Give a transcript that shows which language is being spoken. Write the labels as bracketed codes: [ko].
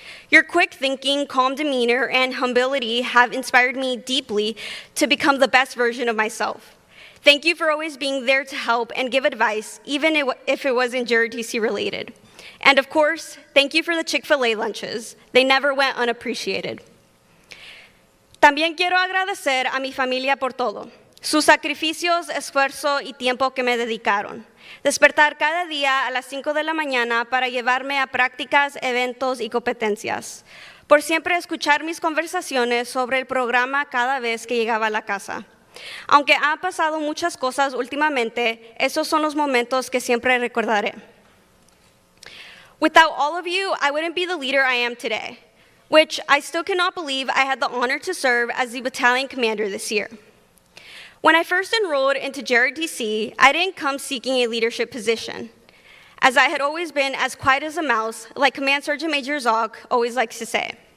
[en] Your quick thinking, calm demeanor, and humility have inspired me deeply to become the best version of myself. Thank you for always being there to help and give advice, even if it wasn't JROTC related. And of course, thank you for the Chick-fil-A lunches. They never went unappreciated. [es] También quiero agradecer a mi familia por todo, sus sacrificios, esfuerzo y tiempo que me dedicaron. Despertar cada día a las 5 de la mañana para llevarme a prácticas, eventos y competencias. Por siempre escuchar mis conversaciones sobre el programa cada vez que llegaba a la casa. Aunque han pasado muchas cosas últimamente, esos son los momentos que siempre recordaré. [en] Without all of you, I wouldn't be the leader I am today, which I still cannot believe I had the honor to serve as the battalion commander this year. When I first enrolled into JROTC, I didn't come seeking a leadership position, as I had always been as quiet as a mouse, like Command Sergeant Major Zock always likes to say.